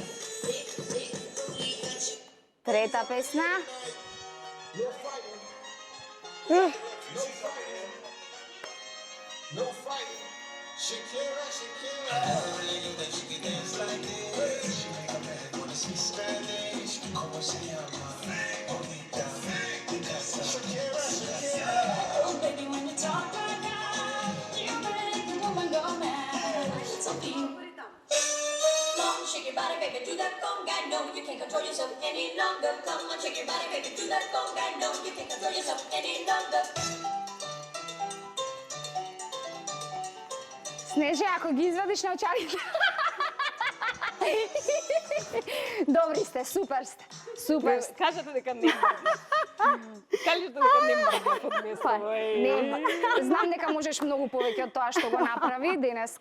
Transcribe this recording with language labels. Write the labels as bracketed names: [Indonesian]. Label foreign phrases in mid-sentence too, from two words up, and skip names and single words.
[Macedonian] Трета песна. [English] No fighting. Shakira, Shakira. I never really knew that you could dance like this. She make a man wanna speak Spanish. [Spanish] Como se llama? Bonita. Picasa. [English] Shakira, Shakira. Oh, baby, when you talk like that, you make a woman go mad. So deep. Come on, shake your body, baby, do that conga. No, you can't control yourself any longer. Come on, shake your body, baby, do that conga. No, you can't control yourself any longer. [Macedonian] Снеже, ако ги извадиш на очарите. Добри сте, супер сте. Супер сте. Кажете дека не Кажете дека не мрдна под место. Па, не, знам дека можеш многу повеќе од тоа што го направи денеска.